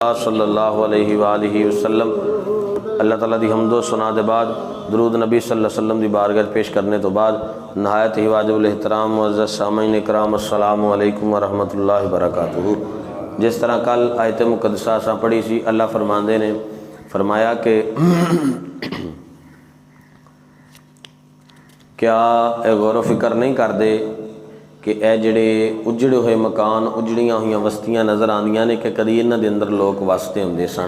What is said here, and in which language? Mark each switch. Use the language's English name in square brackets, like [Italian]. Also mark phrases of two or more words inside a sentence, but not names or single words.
[Arabic] صلى الله عليه وآله وسلم [Punjabi] اللہ تعالیٰ دی حمدو ثنا دے بعد درود نبی [Arabic] صلى الله عليه وسلم [Punjabi] دی بارگاہ پیش کرنے تو بعد نہایت ہی واجب الاحترام معزز سامعین اکرام [Arabic] السلام عليكم ورحمة الله وبركاته. [Punjabi] جس طرح کل آیت مقدسہ اساں پڑھی سی، اللہ فرماندے نے فرمایا کہ کیا غور فکر نہیں کرتے کہ اے جیہڑے اجڑے ہوئے مکان اجڑیاں ہوئی بستیاں نظر آندیاں نے کہ کدی انہاں دے اندر لوگ وستے ہندے سن.